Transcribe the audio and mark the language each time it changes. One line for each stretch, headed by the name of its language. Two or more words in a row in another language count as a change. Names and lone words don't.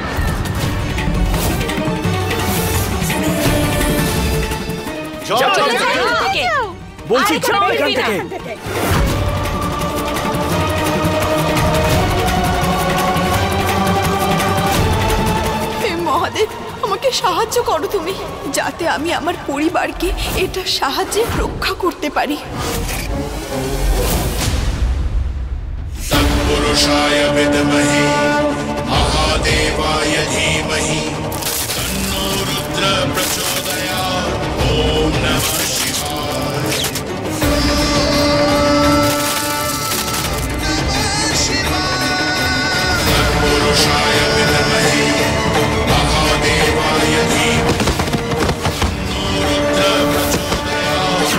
Bangla: বলছি যাও এখান থেকে। হে মহাদেব, আমাকে সাহায্য করো তুমি, যাতে আমি আমার পরিবারকে এটা সাহায্যে রক্ষা করতে পারি।
Sanskrit: तत्पुरुषाय विद्महे महादेवाय धीमहि तन्नो रुद्र प्रचोदयात्। ओम नमः शिवाय। तत्पुरुषाय विद्महे महादेवाय धीमहि तन्नो रुद्र प्रचोदयात्।